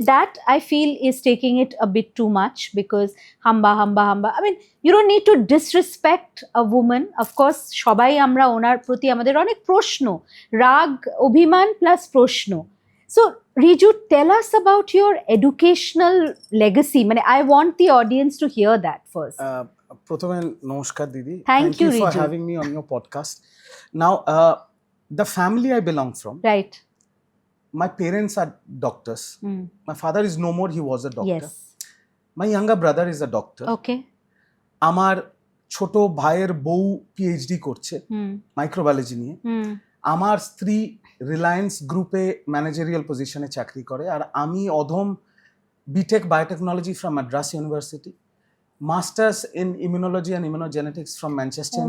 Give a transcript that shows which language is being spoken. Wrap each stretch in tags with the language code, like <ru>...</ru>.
<en>That I feel is taking it a bit too much, because হাম্বা হাম্বা হাম্বা, I mean you don't need to disrespect a women.</en> <bn>Of course সবাই আমরা ওনার প্রতি আমাদের অনেক প্রশ্ন, রাগ, অভিমান প্লাস প্রশ্ন।</bn> <en>so Riju, tell us about your educational legacy,</en> <bn>মানে</bn> <en>I want the audience to hear that first.</en> <bn>প্রথমে নমস্কার দিদি,</bn> <en>Thank you, for Riju. having me on your podcast. Now, the family I belong from, Right. my parents are doctors. My father is no more, he was a doctor. Yes. My younger brother is a doctor. Okay.</en> <bn>আমার ছোট ভাইয়ের বউ PhD করছে microbiology নিয়ে। আমার স্ত্রী রিলায়েন্স গ্রুপে managerial পজিশনে চাকরি করে, আর আমি অধম B Tech biotechnology from Madras university,</bn> <en>masters in immunology and immunogenetics from Manchester</en>